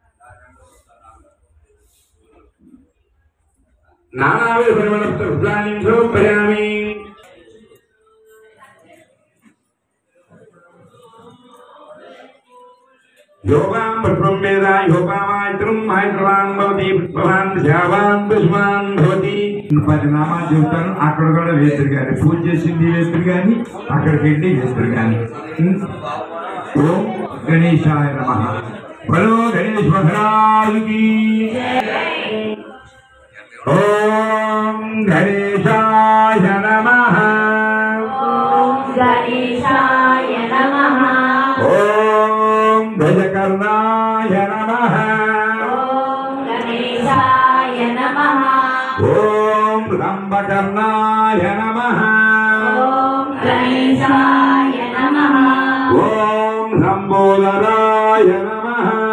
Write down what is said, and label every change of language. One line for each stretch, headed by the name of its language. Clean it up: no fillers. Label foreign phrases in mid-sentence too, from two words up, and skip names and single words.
Sanskrit: नानाविध परिमल पुष्पाणि समर्पयामि योगां पुष्पं वेदा योगामायतनं मायतवान् भवति पुष्पवान् दशावान् पुष्पान् भवति परिणामा जीवतानु
Telugu: అక్కడ కూడా వేస్తారు గాని పూజ చేసింది వేస్తారు గాని అక్కడికి వెళ్ళి వేస్తారు గాని
Sanskrit: ओं गणेशाय नमः
Hindi: बलो गणेश महाराज् की
Sanskrit: ओं गणेशाय नमः ओं गणेशाय नमः गजकर्णाय नमः ओम गणेशाय नमः ओम रंभकर्णाय नमः ओम गणेशाय नमः ओम लंबोदराय नमः